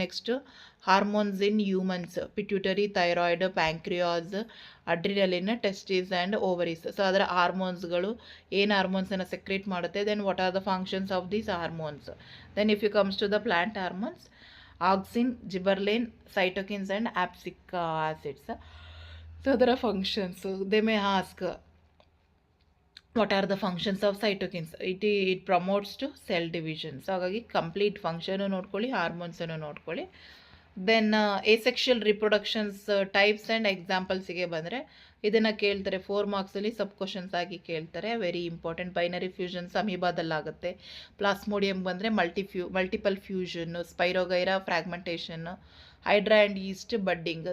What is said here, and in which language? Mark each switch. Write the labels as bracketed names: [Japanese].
[English] Next hormones in humans, pituitary, thyroid, pancreas, adrenaline, testis and ovaries. [Kannada] So ಅದರ ಹಾರ್ಮೋನ್ಸ್ಗಳು ಏನು ಹಾರ್ಮೋನ್ಸನ್ನು secrete ಮಾಡುತ್ತೆ. [English] Then what are the functions of these hormones. Then if you comes to the plant hormones, auxin, gibberellin, cytokines and abscisic acids. So [Kannada] ಅದರ [English] Functions, they may ask what are the functions of cytokines. It promotes to cell division. [Kannada] So ಹಾಗಾಗಿ complete function ನೋಡ್ಕೊಳ್ಳಿ, ಹಾರ್ಮೋನ್ಸನ್ನು ನೋಡ್ಕೊಳ್ಳಿ. Then ಎಸೆಕ್ಷುಯಲ್ ರಿಪ್ರೊಡಕ್ಷನ್ಸ್ types and ಎಕ್ಸಾಂಪಲ್ಸಿಗೆ ಬಂದರೆ ಇದನ್ನು ಕೇಳ್ತಾರೆ 4 ಮಾರ್ಕ್ಸಲ್ಲಿ ಸಬ್ questions ಆಗಿ ಕೇಳ್ತಾರೆ. [English] Very important. [Kannada] Binary ಫ್ಯೂಷನ್ಸ್ ಅಮೀಬಾದಲ್ಲಾಗುತ್ತೆ. Plasmodium ಬಂದರೆ multiple ಫ್ಯೂಷನ್ನು, spirogyra ಫ್ರಾಗ್ಮೆಂಟೇಷನ್ನು, hydra and East budding.